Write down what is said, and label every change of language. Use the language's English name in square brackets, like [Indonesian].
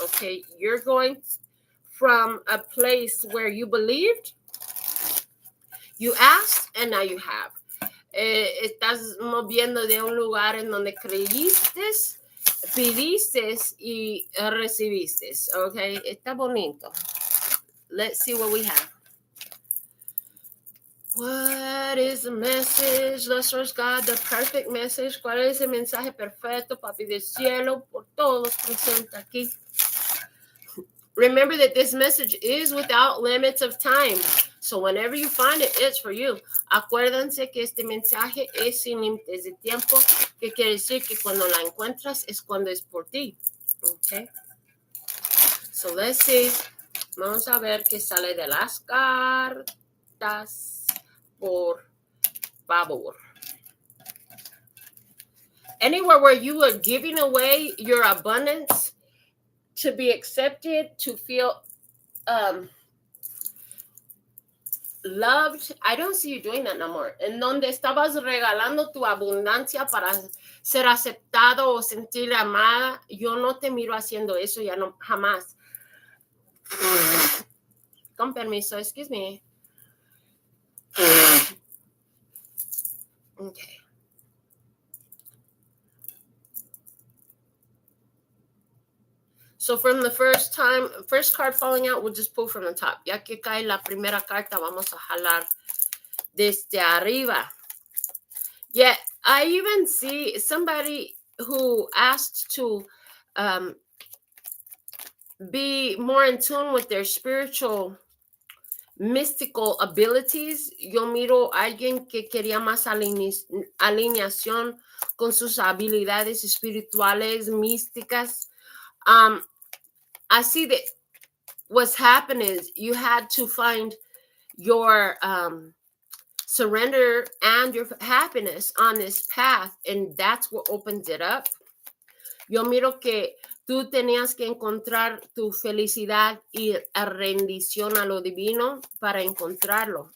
[English] Okay, you're going from a place where you believed, you asked, and now you have. [Spanish] Estás moviendo de un lugar en donde creíste, pidiste y recibiste. [English] Okay, [Spanish] está bonito. [English] Let's see what we have. What is the message? Let's search God, the perfect message. [Spanish] ¿Cuál es el mensaje perfecto, papi del cielo, por todos los presentes aquí? [English] Remember that this message is without limits of time. So whenever you find it, it's for you. [Spanish] Acuérdense que este mensaje es sin límites de tiempo, que quiere decir que cuando la encuentras es cuando es por ti. Okay. [English] So let's see. [Spanish] Vamos a ver qué sale de las cartas. Por favor. [English] Anywhere where you are giving away your abundance to be accepted, to feel loved. I don't see you doing that no more. [Spanish] En donde estabas regalando tu abundancia para ser aceptado o sentir amada, yo no te miro haciendo eso, ya no, jamás. Con permiso, [English] excuse me. Okay. So from the first card falling out, we'll just pull from the top. [Spanish] Ya que cae la primera carta, vamos a jalar desde arriba. [English] Yeah, I even see somebody who asked to be more in tune with their spiritual, mystical abilities. [Spanish] Yo miro a alguien que quería más alineación con sus habilidades espirituales, místicas. [English] I see that what's happened is you had to find your surrender and your happiness on this path, and that's what opens it up. [Spanish] Yo miro que tú tenías que encontrar tu felicidad y rendición a lo divino para encontrarlo.